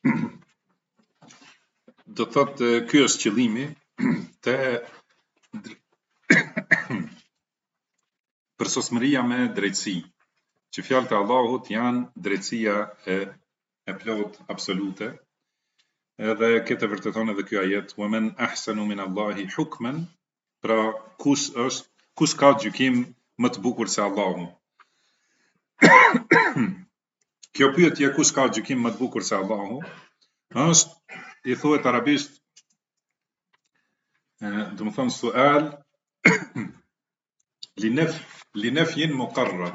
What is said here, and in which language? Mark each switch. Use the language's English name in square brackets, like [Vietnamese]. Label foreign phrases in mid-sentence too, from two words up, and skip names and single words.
[Albanian] Do thotë ky është qëllimi te përsosmëria me drejtësi, që fjalët e Allahut janë drejtësia e plot absolute, edhe këtë vërteton edhe ky ajet: [Arabic] "ومن أحسن من الله حكما", [Albanian] pra kush ka gjykim më të bukur se Allahu. Kjo pyetje kush ka gjykim më të bukur se Allahu, është, i thuhet arabisht, do të thonë [Arabic] سؤال لنفي مقرر.